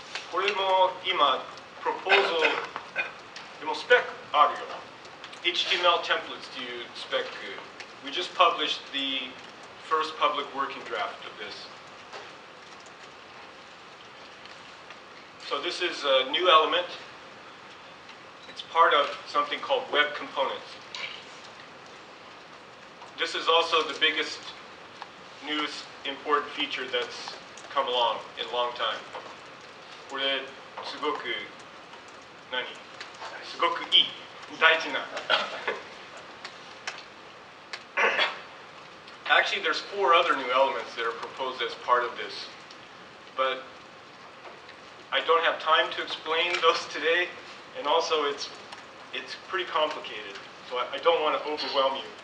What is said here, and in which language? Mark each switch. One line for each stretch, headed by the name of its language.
Japanese: これも今プロポーザルでもスペックあるよ。 HTML templates というスペック。
English: We just published the first public working draft of this. So this is a new element. It's part of something called web components. This is also the biggest, newest, important feature that's come along in a long time.
Japanese: これすごくすごくいい大事な。
English: Actually, there's 4 other new elements that are proposed as part of this, but I don't have time to explain those today, and also it's pretty complicated. So I don't want to overwhelm you.